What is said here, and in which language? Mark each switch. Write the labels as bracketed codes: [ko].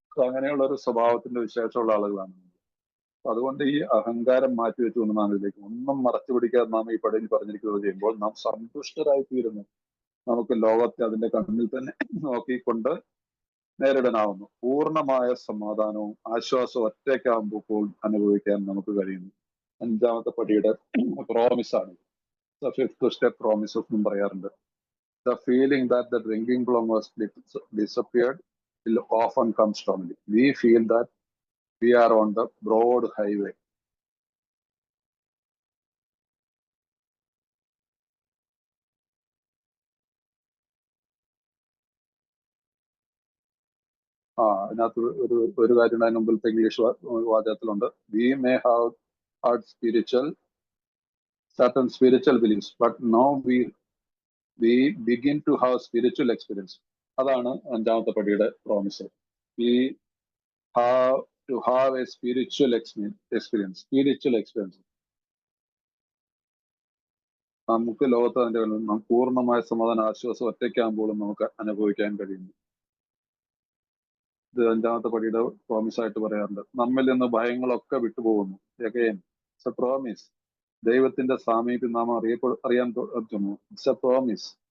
[ml] അങ്ങനെയുള്ള ഒരു സ്വഭാവത്തിന്റെ വിശേഷമുള്ള ആളുകളാണ്. അതുകൊണ്ട് ഈ അഹങ്കാരം മാറ്റിവെച്ചുകൊണ്ട് നാം ഇതിലേക്ക് ഒന്നും മറച്ചു പിടിക്കാതെ നാം ഈ പടിയിൽ പറഞ്ഞിരിക്കുന്നത് ചെയ്യുമ്പോൾ നാം സന്തുഷ്ടരായി തീരുന്നു. നമുക്ക് ലോകത്തെ അതിന്റെ കണ്ണിൽ തന്നെ നോക്കിക്കൊണ്ട് നേരിടാനാവുന്നു. പൂർണ്ണമായ സമാധാനവും ആശ്വാസവും ഒറ്റയ്ക്കാകുമ്പോൾ അനുഭവിക്കാൻ നമുക്ക് കഴിയുന്നു. 5ാമത്തെ പടിയുടെ പ്രോമിസാണ്. [en] the 5th step promises [ml] എന്നും പറയാറുണ്ട്. [en] The feeling that the drinking problem was disappeared will often come strongly. We feel that we are on the broad highway. [ml] അതിനകത്ത് ഒരു കാര്യം അതിന് മുമ്പിലത്തെ English വാചകത്തിലുണ്ട്. [en] We may have had certain spiritual beliefs, but now we begin to have spiritual experience. [ml] അതാണ് 5ാമത്തെ പടിയുടെ promise. [en] We have to have a spiritual experience. [ml] നമുക്ക് ലോകത്ത് അതിന്റെ പൂർണ്ണമായ സമാധാന ആശ്വാസം ഒറ്റയ്ക്കാകുമ്പോഴും നമുക്ക് അനുഭവിക്കാൻ കഴിയുന്നു. ഇത് 5ാമത്തെ പടിയുടെ പ്രോമിസ് ആയിട്ട് പറയാറുണ്ട്. നമ്മിൽ നിന്ന് ഭയങ്ങളൊക്കെ വിട്ടുപോകുന്നു. [en] Again, it's a promise. [ml] ദൈവത്തിന്റെ സാമീപ്യം നാം അറിയാൻ പറ്റുന്നു. [en] It's a promise.